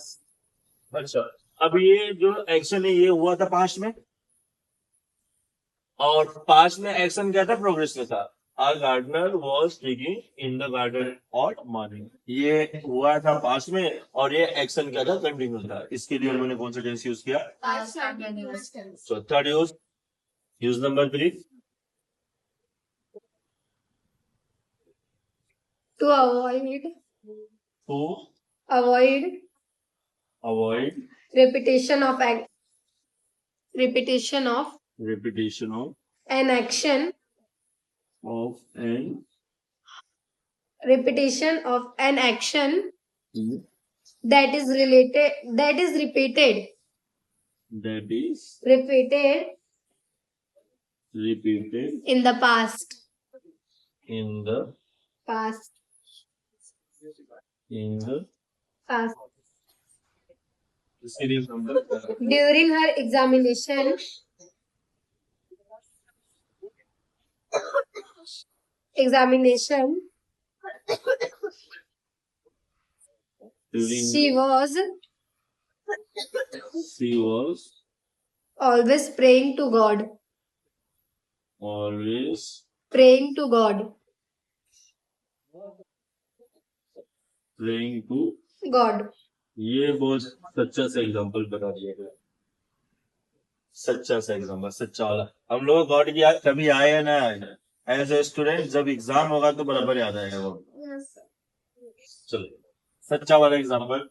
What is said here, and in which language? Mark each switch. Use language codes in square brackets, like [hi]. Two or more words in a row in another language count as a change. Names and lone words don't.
[hi] अच्छा, अब ये जो एक्शन है ये हुआ था पास्ट में, और पास्ट में एक्शन क्या था, प्रोग्रेस में था. [en] our gardener was digging in the garden all morning, [hi] ये हुआ था पास्ट में और ये एक्शन क्या था, कंटिन्यू था. इसके लिए उन्होंने कौन सा टेंस यूज किया, [en] Past continuous tense. so third use, use number 3, To avoid टू avoid अवॉइड repetition of repetition of repetition of an action an repetition of an action that is related that is repeated that is repeated repeated in the past in the past [hi] इसके लिए number [en] during her examination during she was she was always praying to God always praying to God praying to God. [hi] ये बहुत सच्चा सा एग्जाम्पल बता दिया गया. सच्चा सा एग्जाम्पल, सच्चा वाला। हम लोग को गॉड की याद कभी आए या ना आए, [en] as a student [hi] जब एग्जाम होगा तो बराबर याद आएगा वो। चलो, सच्चा वाला एग्जाम्पल।